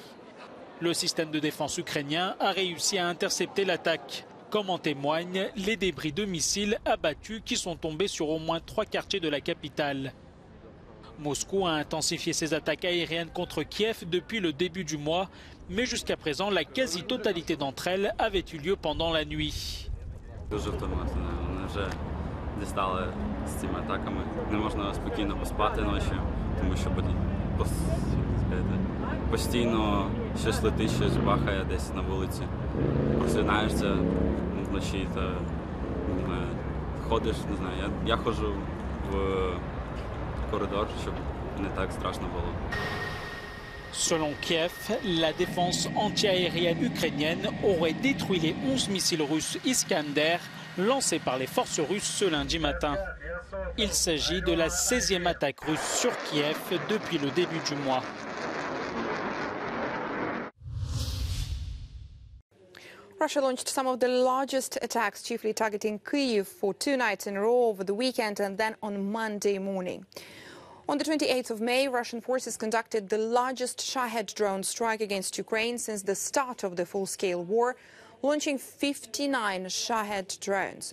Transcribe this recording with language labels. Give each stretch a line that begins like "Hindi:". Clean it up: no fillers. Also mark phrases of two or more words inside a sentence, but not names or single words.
French: Le système de défense ukrainien a réussi à intercepter l'attaque, comme en témoignent les débris de missiles abattus qui sont tombés sur au moins 3 quartiers de la capitale. Moscou a intensifié ses attaques aériennes contre Kiev depuis le début du mois, mais jusqu'à présent, la quasi-totalité d'entre elles avait eu lieu pendant la nuit.
Ukrainian: Вже дістали з цими атаками. Не можна спокійно поспати ночі, тому що постійно щось летить, щось бахає десь на вулиці. Просинаєшся вночі та ходиш, не знаю, я ходжу в коридор, щоб не так страшно було.
French: Selon Kiev, la défense antiaérienne ukrainienne aurait détruit les 11 missiles russes Iskander lancés par les forces russes ce lundi matin. Il s'agit de la 16e attaque russe sur Kiev depuis le début du mois.
English: Russia launched some of the largest attacks, chiefly targeting Kyiv, for 2 nights in a row over the weekend and then on Monday morning. On the 28th of May, Russian forces conducted the largest Shahed drone strike against Ukraine since the start of the full-scale war, launching 59 Shahed drones.